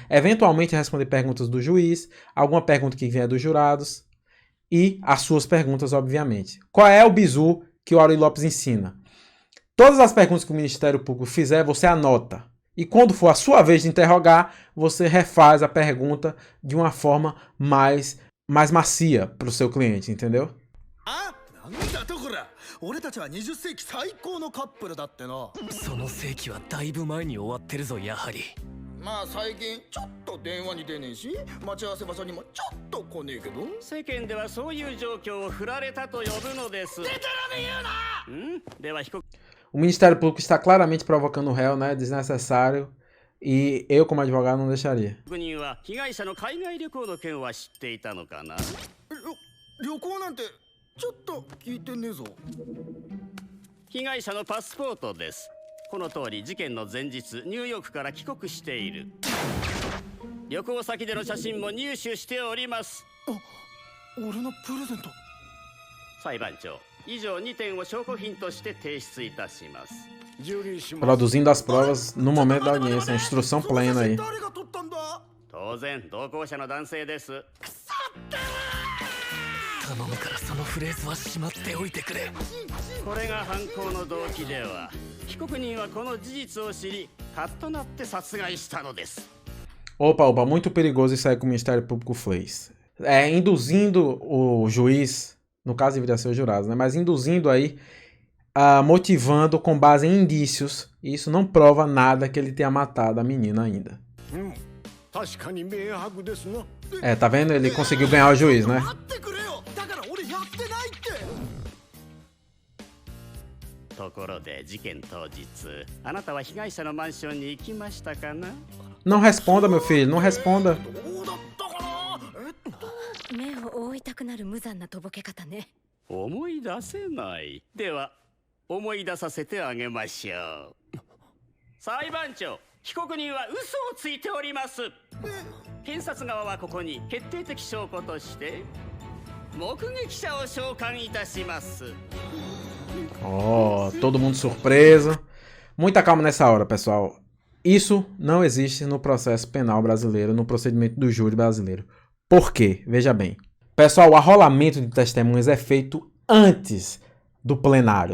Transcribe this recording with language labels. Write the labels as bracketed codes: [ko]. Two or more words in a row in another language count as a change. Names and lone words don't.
[pt] Eventualmente responder perguntas do juiz, alguma pergunta que venha dos jurados e as suas perguntas, obviamente. Qual é o bizu que o Auri Lopes ensina? Todas as perguntas que o Ministério Público fizer, você anota. E quando for a sua vez de interrogar, você refaz a pergunta de uma forma mais macia para o seu cliente, entendeu? [ja] なんだとこら、俺たちは20世紀最高のカップルだってな。その世紀はだいぶ前に終わってるぞ、やはり。まあ最近ちょっと電話に出ねえし、待ち合わせ場所にもちょっと来ねえけど。世間ではそういう状況を振られたと呼ぶのです。でたらめ言うな。では被告。 [pt] O Ministério Público está claramente provocando o réu, né? Desnecessário. E eu, como advogado, não deixaria. [ja] 被害者の海外旅行の件は知っていたのかな。旅行なんて。ちょっと聞いてねえぞ。被害者のパスポートです。この通り事件の前日ニューヨークから帰国している。旅行先での写真も入手しております。あ、俺のプレゼント。裁判長、以上2点を証拠品として提出いたします。 [pt] Produzindo as provas no momento da audiência, instrução plena aí. [ja] 当然同行者の男性です。頼むからそのフレーズはしまっておいてくれ。これが犯行の動機では、被告人はこの事実を知り、カッとなって殺害したのです。 [pt] Opa, muito perigoso isso aí que o Ministério Público fez. Induzindo o juiz, no caso deveria ser o jurado, né? Mas induzindo aí, motivando com base em indícios. E isso não prova nada que ele tenha matado a menina ainda. Tá vendo? Ele conseguiu ganhar o juiz, né? [ja] ところで事件当日、あなたは被害者のマンションに行きましたかな? [pt] Não responda, meu filho, não responda. [ja] 目を覆いたくなる無残なとぼけ方ね。思い出せない。では思い出させてあげましょう。裁判長、被告人は嘘をついております。検察側はここに決定的証拠として目撃者を召喚いたします。 [pt] Oh, todo mundo surpreso. Muita calma nessa hora, pessoal. Isso não existe no processo penal brasileiro, no procedimento do júri brasileiro. Por quê? Veja bem. Pessoal, o arrolamento de testemunhas é feito antes do plenário.